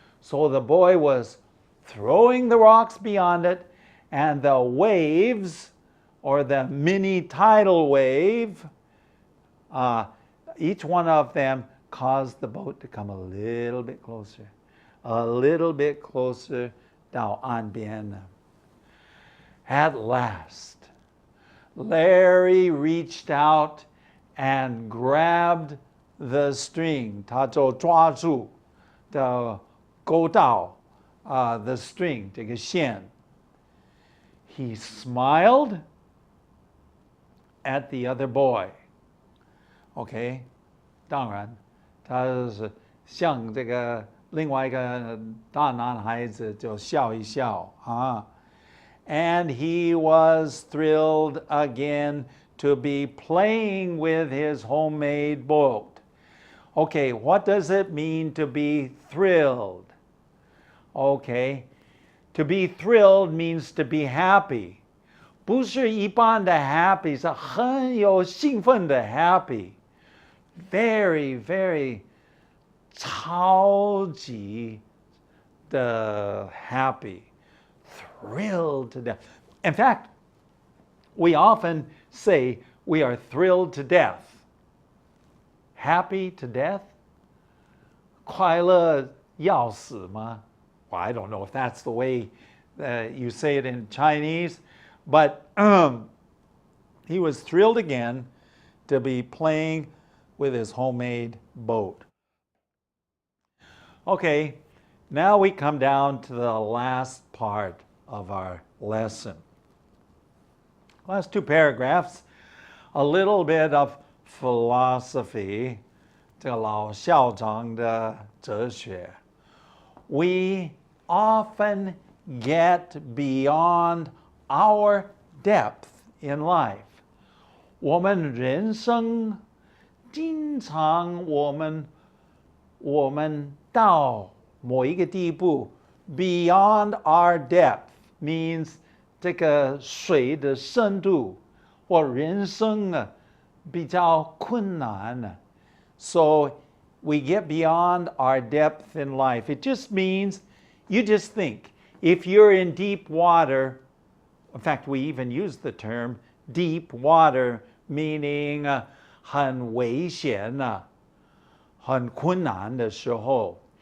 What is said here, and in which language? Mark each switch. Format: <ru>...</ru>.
<en>So the boy was throwing the rocks beyond it, and the waves, or the mini tidal wave, each one of them caused the boat to come a little bit closer 到岸边. At last, Larry reached out and grabbed the string.</en> <zh>他就抓住的钩道 the string, 这个线.</zh> <en>He smiled at the other boy.</en> <zh>Okay, 当然，他是向这个另外一个大男孩子就笑一笑啊。</zh> <en>And he was thrilled again to be playing with his homemade boat. Okay, what does it mean to be thrilled? Okay, to be thrilled means to be happy.</en> <zh>不是一般的 happy, 是很有兴奋的 happy.</zh> <en>Very, very 超级的 happy. Thrilled to death. In fact, we often say we are thrilled to death. Happy to death? 快乐要死吗? Well, I don't know if that's the way you say it in Chinese, but he was thrilled again to be playing with his homemade boat. Okay, now we come down to the last part of our lesson. Last 2 paragraphs, a little bit of philosophy, 这个老校长的哲学. We often get beyond our depth in life.</en> <zh>我们人生经常我们到某一个地步 beyond our depth means 这个水的深度或人生呢比较困难.</zh> <en>So we get beyond our depth in life. It just means, you just think, if you're in deep water, in fact, we even use the term deep water, meaning 很危险很困难的时候.</en>